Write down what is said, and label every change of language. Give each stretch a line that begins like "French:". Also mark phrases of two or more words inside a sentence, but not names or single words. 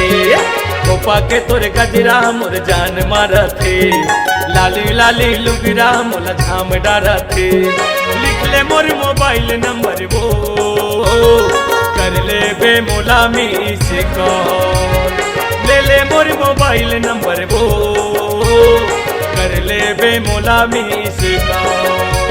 Chhattisgarhi: खोपा के तोर गजरा मोर जान मारते, लाली लाली लुगरा मोल झाम डरते। लिख ले मोर
English: mobile number
Chhattisgarhi: वो, कर ले बे मोला
English: miss call.
Chhattisgarhi: ले ले मोर
English: mobile number
Chhattisgarhi: वो, कर ले बे मोला
English: miss call.